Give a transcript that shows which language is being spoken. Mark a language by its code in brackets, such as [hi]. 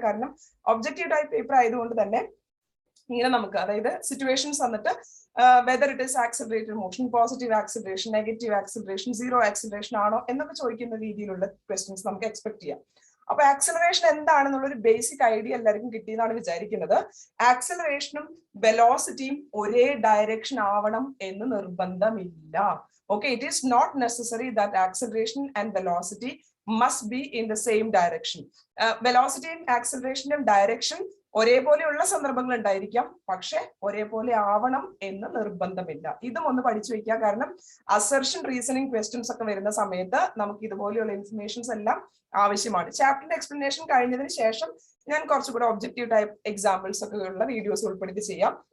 [ml] കാരണം objective type paper ആയതുകൊണ്ട് തന്നെ ഇങ്ങനെ നമുക്ക്, അതായത് സിറ്റുവേഷൻസ് വന്നിട്ട് whether it is accelerated motion, positive acceleration, negative acceleration, zero acceleration ആണോ എന്നൊക്കെ ചോദിക്കുന്ന രീതിയിലുള്ള ക്വസ്റ്റ്യൻസ് നമുക്ക് എക്സ്പെക്ട് ചെയ്യാം. അപ്പൊ ആക്സിലറേഷൻ എന്താണെന്നുള്ളൊരു ബേസിക് ഐഡിയ എല്ലാവർക്കും കിട്ടിയെന്നാണ് വിചാരിക്കുന്നത്. ആക്സിലറേഷനും വെലോസിറ്റിയും ഒരേ ഡയറക്ഷൻ ആവണം എന്ന് നിർബന്ധമില്ല. [en] Okay, it is not necessary that acceleration and velocity must be in the same direction. [ml] Velocity and acceleration and direction ഒരേപോലെയുള്ള സന്ദർഭങ്ങൾ ഉണ്ടായിരിക്കാം, പക്ഷെ ഒരേപോലെ ആവണം എന്ന് നിർബന്ധമില്ല. ഇതും ഒന്ന് പഠിച്ചു വെക്കുക. കാരണം അസർഷൻ റീസണിങ് ക്വസ്റ്റ്യൻസ് ഒക്കെ വരുന്ന സമയത്ത് നമുക്ക് ഇതുപോലെയുള്ള ഇൻഫർമേഷൻസ് എല്ലാം ആവശ്യമാണ്. ചാപ്റ്ററിന്റെ എക്സ്പ്ലനേഷൻ കഴിഞ്ഞതിന് ശേഷം ഞാൻ കുറച്ചുകൂടെ ഒബ്ജക്റ്റീവ് ടൈപ്പ് എക്സാമ്പിൾസ് ഒക്കെ ഉള്ള വീഡിയോസ് ഉൾപ്പെടുത്തി ചെയ്യാം.